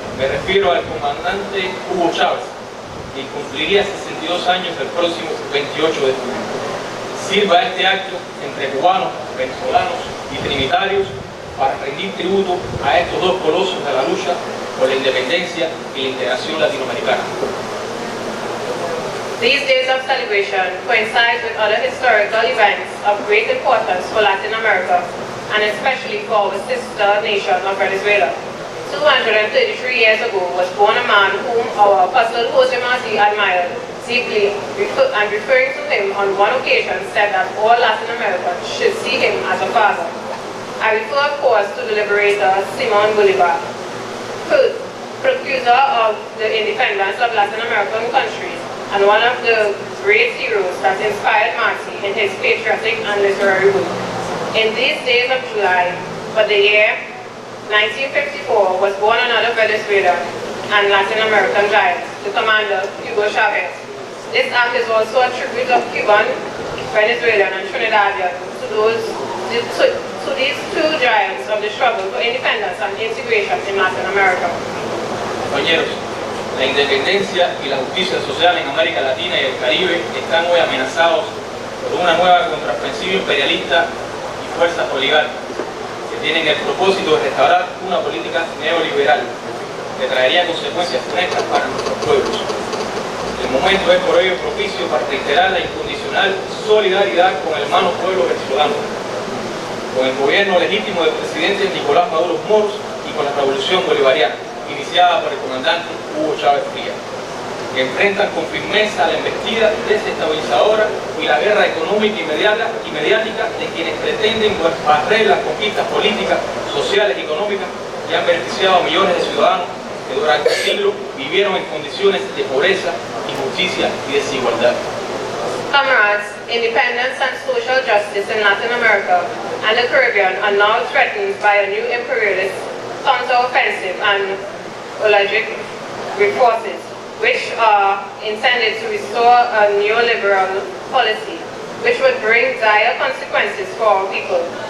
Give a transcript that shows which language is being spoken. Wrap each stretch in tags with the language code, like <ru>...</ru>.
<es>Me refiero al comandante Hugo Chávez, que cumpliría 62 años el próximo 28 de julio. Sirva este acto entre cubanos, venezolanos y trinitarios para rendir tributo a estos dos colosos de la lucha por la independencia y la integración latinoamericana.</es> <en>These days of celebration coincide with other historical events of great importance for Latin America, and especially for our sister nation of Venezuela. 233 years ago was born a man whom our apostle Jose Marti admired deeply, and referring to him on one occasion said that all Latin Americans should see him as a father. I refer, of course, to the liberator Simón Bolívar, precursor of the independence of Latin American countries, and one of the great heroes that inspired Marti in his patriotic and literary work. In these days of July, but the year 1954, was born another Venezuelan and Latin American giant, the commander Hugo Chavez. This act is also a tribute of Cuban, Venezuelan, and Trinidadian to these two giants of the struggle for independence and integration in Latin America.</en> <es>Compañeros, la independencia y la justicia social en América Latina y el Caribe están hoy amenazados por una nueva contraofensiva imperialista y fuerzas oligárquicas que tienen el propósito de restaurar una política neoliberal que traería consecuencias funestas para nuestros pueblos. El momento es por ello propicio para reiterar la incondicional solidaridad con el hermano pueblo venezolano, con el gobierno legítimo del presidente Nicolás Maduro Moros y con la revolución bolivariana, iniciada por el comandante Hugo Chávez Frías, que enfrentan con firmeza la embestida desestabilizadora y la guerra económica y mediática de quienes pretenden barrer las conquistas políticas, sociales y económicas que han beneficiado a millones de ciudadanos que durante siglos vivieron en condiciones de pobreza, injusticia y desigualdad.</es> <en>Comrades, independence and social justice in Latin America and the Caribbean are now threatened by a new imperialist counter-offensive and oligarchic forces, which are intended to restore a neoliberal policy, which would bring dire consequences for our people.</en>